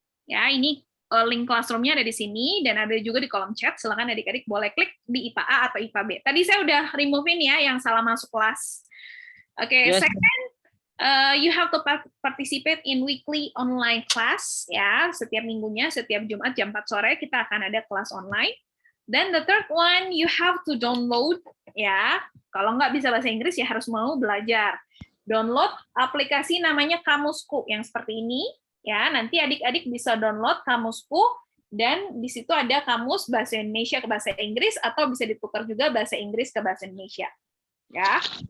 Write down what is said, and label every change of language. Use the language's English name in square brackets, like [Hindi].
[Indonesian] Ya, ini link Classroom-nya ada di sini dan ada juga di kolom chat. Silakan adik-adik boleh klik di IPA A atau IPA B. Tadi saya udah remove-in ya yang salah masuk kelas. Oke, yes. [English] Second, you have to participate in weekly online class ya. [Indonesian] Setiap minggunya, setiap Jumat jam 4 sore kita akan ada kelas online. [English] Then the third one, you have to download ya. [Indonesian] Kalau nggak bisa bahasa Inggris ya harus mau belajar. Download aplikasi namanya Kamusku yang seperti ini. Ya, nanti adik-adik bisa download Kamusku dan di situ ada kamus bahasa Indonesia ke bahasa Inggris atau bisa ditukar juga bahasa Inggris ke bahasa Indonesia. Ya.